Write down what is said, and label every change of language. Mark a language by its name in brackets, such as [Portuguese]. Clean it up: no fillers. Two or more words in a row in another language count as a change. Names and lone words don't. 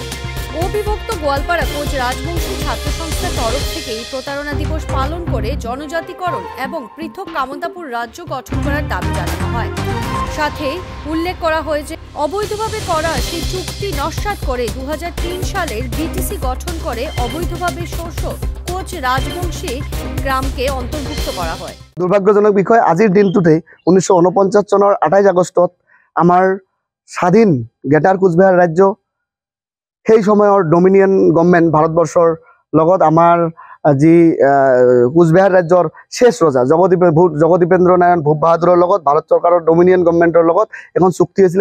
[Bangla] অবিভক্ত গোয়ালপাড়া কোচ রাজবংশী ছাত্র সংস্থার তরফ থেকে এই প্রতারণা দিবস পালন করে জনজাতিকরণ এবং পৃথক কামতাপুর রাজ্য গঠন করার দাবি জানানো হয়। সাথে উল্লেখ করা হয় যে অবৈধভাবে করা সেই চুক্তি নস্যাৎ করে 2003 সালের বিটিসি গঠন করে অবৈধভাবে শোষ কোচ রাজবংশী গ্রামকে অন্তর্ভুক্ত করা হয়। দুর্ভাগ্যজনক বিষয়, [Assamese] আজিৰ দিনটোতে 1949 চনৰ 28 আগষ্টত আমাৰ স্বাধীন গ্ৰেটাৰ কোচবিহাৰ ৰাজ্য সেই সময়ৰ [English] dominion government [Assamese] ভাৰতবৰ্ষৰ লগত আমাৰ যি কোচবিহাৰ ৰাজ্যৰ শেষ ৰজা জগদীপেন্দ্ৰ নাৰায়ণ ভূপ বাহাদুৰৰ লগত ভাৰত চৰকাৰৰ ডমিনিয়ন গভৰ্ণমেণ্টৰ লগত এখন চুক্তি হৈছিলে।